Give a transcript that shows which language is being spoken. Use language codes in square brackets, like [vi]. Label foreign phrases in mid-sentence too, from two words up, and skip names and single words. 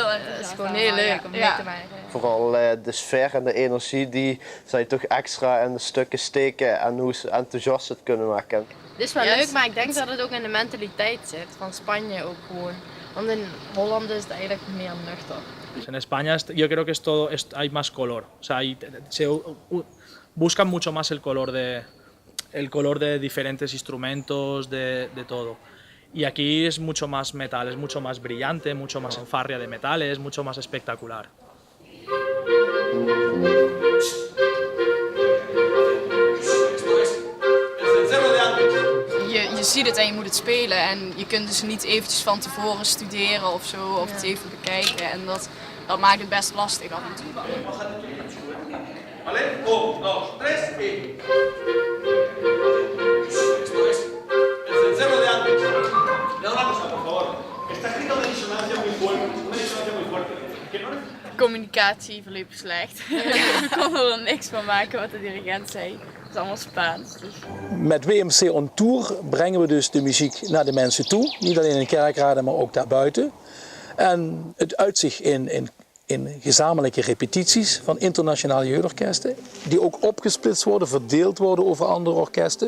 [nl] dat is gewoon heel leuk om mee te maken. Vooral de sfeer en de energie die zij toch extra in de stukken steken en hoe ze enthousiast het kunnen maken. Het is wel leuk, maar ik denk dat het ook in de mentaliteit zit van Spanje ook gewoon. Want in Holland is het eigenlijk meer nuchter. [es] En España yo creo que hay más color, o sea, buscan mucho más el color de diferentes instrumentos, de todo. Y aquí es mucho más metal, es mucho más brillante, mucho más fanfarria de metales, mucho más espectacular. [nl] Je ziet het en je moet het spelen en je kunt dus niet eventjes van tevoren studeren of zo, of het even bekijken en dat maakt het best lastig af en toe. [es] ¿Vale? 1, 2, 3 y... Esto es el cencerro de antes. Y ahora una cosa, por favor. Está escrito una disonancia muy fuerte. Que no... [nl] Communicatie verliep slecht. Ik kon er niks van maken wat de dirigent zei. Het is allemaal Spaans. Dus. Met WMC On Tour brengen we dus de muziek naar de mensen toe. Niet alleen in kerkraden, maar ook daarbuiten. En het uitzicht in gezamenlijke repetities van internationale jeugdorkesten, die ook opgesplitst worden, verdeeld worden over andere orkesten.